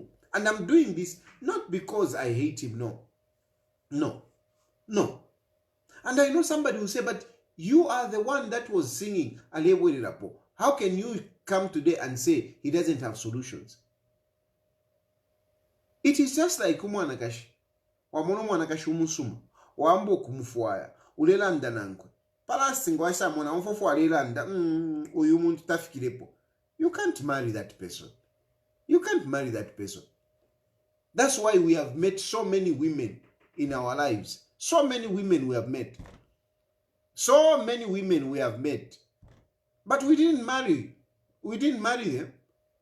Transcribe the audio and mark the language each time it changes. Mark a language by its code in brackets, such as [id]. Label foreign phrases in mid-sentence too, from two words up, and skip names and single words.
[en] And I'm doing this not because I hate him, no. And I know somebody will say, but you are the one that was singing Alebwe Rapo. How can you come today and say he doesn't have solutions? It is just like umwanakashi. [bem] Wamono mwanakashi umusuma. Wambo kumufuaya. Ulelanda nankwe. Palasi ngwasha mwana mfofu alelanda. Uyumuntu tafikirepo. [en] You can't marry that person. You can't marry that person. That's why we have met so many women in our lives. So many women we have met. So many women we have met. But we didn't marry. We didn't marry them.